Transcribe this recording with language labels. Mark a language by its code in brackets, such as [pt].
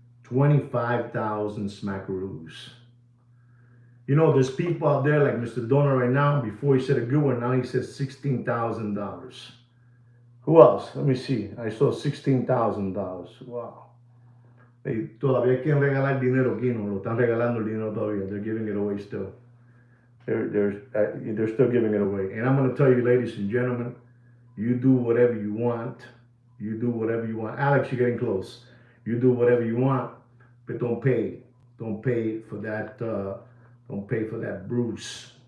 [en] 25,000 smackaroos. There's people out there like Mr. Donor right now. Before he said a good one, now he says $16,000. Who else? Let me see. I saw $16,000. Wow. [es] Todavía quieren regalar dinero aquí, no, lo están regalando el dinero todavía. [en] They're giving it away still. They're still giving it away. And I'm going to tell you, ladies and gentlemen, you do whatever you want. You do whatever you want. Alex, you're getting close. You do whatever you want, but don't pay. Don't pay for that. Don't pay for that Bruce.